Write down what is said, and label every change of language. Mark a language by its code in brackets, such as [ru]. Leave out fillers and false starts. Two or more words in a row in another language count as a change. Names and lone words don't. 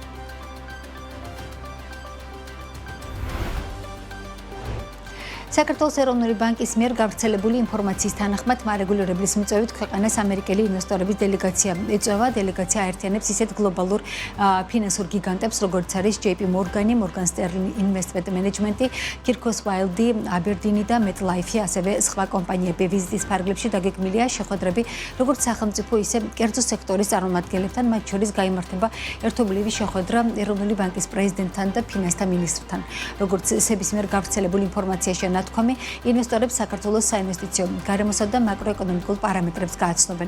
[ka] საქართველოს ეროვნული ბანკის მიერ გავრცელებული ინფორმაციის თანახმად მარეგულირებლის მიწვევით ქვეყანას ამერიკელი ინვესტორების დელეგაცია ეწევა. დელეგაცია აერთიანებს ისეთ გლობალურ ფინანსურ გიგანტებს, როგორც არის JP Morgan, Morgan Stanley Investment Management, Kirkos Wilde, Aberdeen და MetLife, ასევე სხვა კომპანიები. ვიზიტის ფარგლებში დაგეგმილია შეხვედრები როგორც სახელმწიფო, ისე კერძო სექტორის წარმომადგენლებთან, მათ შორის გაიმართება ერთობლივი შეხვედრა ეროვნული ბანკის პრეზიდენტთან და ფინანსთა მინისტრთან. როგორც SEBI-ის მიერ გავრცელებული ინფორმაციაში თქვამი, ინვესტორებს საქართველოს საინვესტიციო, გარემოსა და მაკროეკონომიკურ პარამეტრებს გააცნობენ.